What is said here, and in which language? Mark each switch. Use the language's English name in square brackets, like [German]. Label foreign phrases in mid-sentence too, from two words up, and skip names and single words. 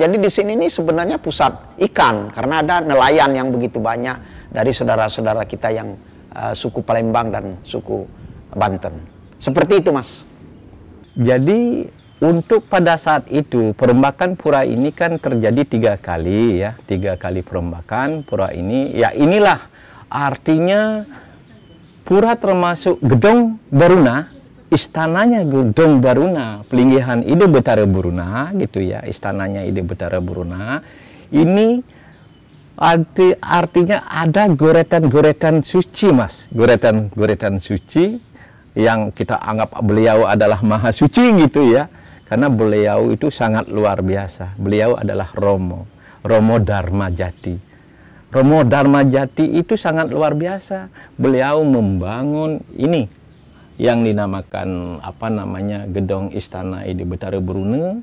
[Indonesian] Jadi di sini ini sebenarnya pusat ikan, karena ada nelayan yang begitu banyak dari saudara-saudara kita yang suku Palembang dan suku Banten. Seperti itu, Mas. Jadi untuk pada saat itu perombakan pura ini kan terjadi 3 kali, ya, 3 kali perombakan pura ini. Ya, inilah artinya pura termasuk Gedong Baruna, istananya Gedong Baruna, Pelinggihan Ide Betara Baruna, gitu ya, istananya Ide Betara Baruna. Ini artinya ada goretan-goretan suci, Mas, goretan-goretan suci yang kita anggap beliau adalah maha suci, gitu ya, karena beliau itu sangat luar biasa. Beliau adalah Romo Dharma Jati. Romo Dharma Jati itu sangat luar biasa. Beliau membangun ini yang dinamakan Gedong Istana Ide Betara Baruna.